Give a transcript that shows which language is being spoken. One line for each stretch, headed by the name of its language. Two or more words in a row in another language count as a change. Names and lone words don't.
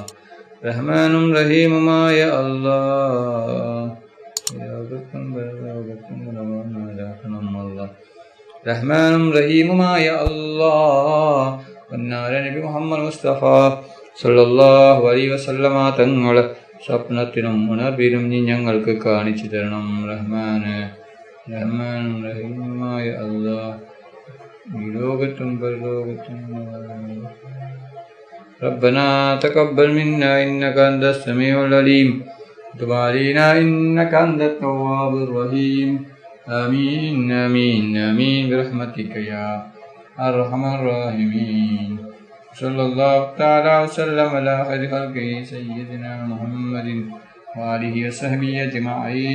Malayalam: റഹ്മാനും റഹീമുമായ അല്ലാ, റഹ്മാനും റഹീമുമായ അല്ലാ, നബി മുഹമ്മദ് മുസ്തഫ
Arabic: صلى الله عليه وسلم
Malayalam: തങ്ങളെ സ്വപ്നത്തിനും ഉണർവിലും നീ ഞങ്ങൾക്ക് കാണിച്ചു തരണം റഹ്മാനെ. റഹ്മാനും റഹീമുമായ അല്ലാ, ഈ ലോകത്തും പരലോകത്തും
Arabic: ربنا تقبل منا إنك أنت السميع العليم وتب علينا إنك أنت التواب الرحيم آمين آمين آمين برحمتك يا أرحم الراحمين. صلى الله تعالى وسلم على خير خلقه سيدنا محمد وآله وصحبه أجمعين.